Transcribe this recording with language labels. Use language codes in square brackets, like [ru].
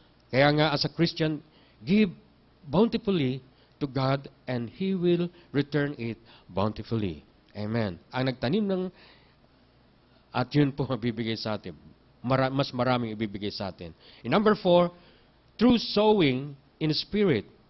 [tl] Kaya nga, [en] as a Christian, give bountifully to God and He will return it bountifully. Amen. [tl] Ang nagtanim at yun po mabibigay sa atin. Mas maraming ibibigay sa atin. [en] In number 4, through sowing in spirit.